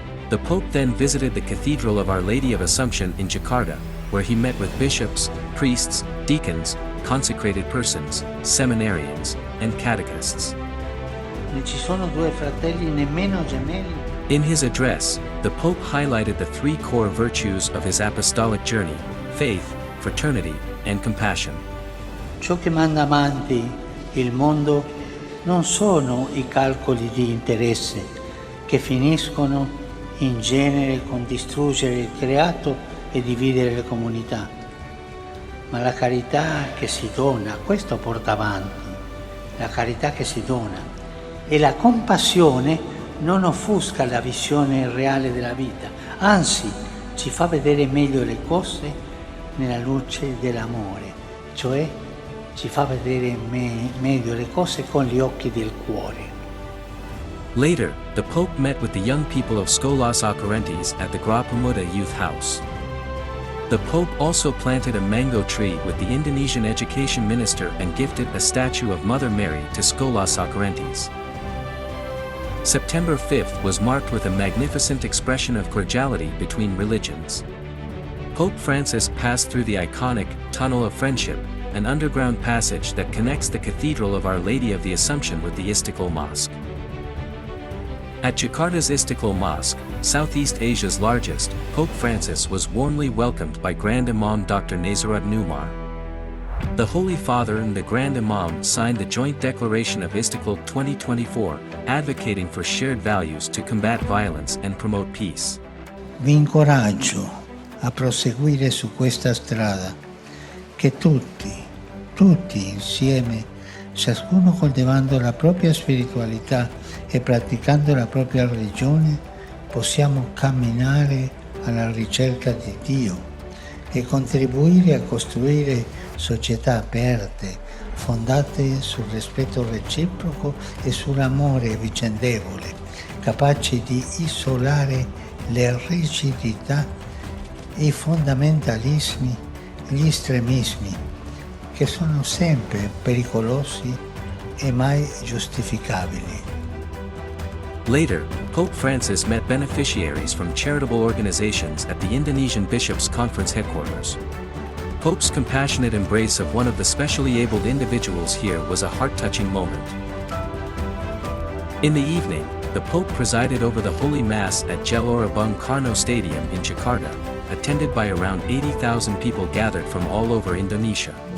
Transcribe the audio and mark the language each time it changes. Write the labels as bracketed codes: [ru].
[en] The Pope then visited the Cathedral of Our Lady of Assumption in Jakarta, where he met with bishops, priests, deacons, consecrated persons, seminarians, and catechists. In his address, the Pope highlighted the three core virtues of his apostolic journey: faith, fraternity, and compassion. [it] Ciò che manda avanti il mondo non sono i calcoli di interesse che finiscono in genere con distruggere il creato e dividere le comunità, ma la carità che si dona, questo porta avanti, la carità che si dona, e la compassione non offusca la visione reale della vita, anzi ci fa vedere meglio le cose nella luce dell'amore, cioè ci fa vedere meglio le cose con gli occhi del cuore. [en] Later, the Pope met with the young people of Skolas Occurrentes at the Gra Pemuda Youth House. The Pope also planted a mango tree with the Indonesian education minister and gifted a statue of Mother Mary to Skolas Occurrentes. September 5th was marked with a magnificent expression of cordiality between religions. Pope Francis passed through the iconic Tunnel of Friendship, an underground passage that connects the Cathedral of Our Lady of the Assumption with the Istiqlal Mosque. At Jakarta's Istiqlal Mosque, Southeast Asia's largest, Pope Francis was warmly welcomed by Grand Imam Dr. Nazaruddin Umar. The Holy Father and the Grand Imam signed the joint declaration of Istiqlal 2024, advocating for shared values to combat violence and promote peace. [it] Vi incoraggio a proseguire su questa strada, che tutti insieme, ciascuno coltivando la propria spiritualità e praticando la propria religione, possiamo camminare alla ricerca di Dio e contribuire a costruire società aperte, fondate sul rispetto reciproco e sull'amore vicendevole, capaci di isolare le rigidità, i fondamentalismi, gli estremismi, che sono sempre pericolosi e mai giustificabili. [en] Later, Pope Francis met beneficiaries from charitable organizations at the Indonesian Bishops' Conference headquarters. Pope's compassionate embrace of one of the specially abled individuals here was a heart-touching moment. In the evening, the Pope presided over the Holy Mass at Gelora Bung Karno Stadium in Jakarta, attended by around 80,000 people gathered from all over Indonesia.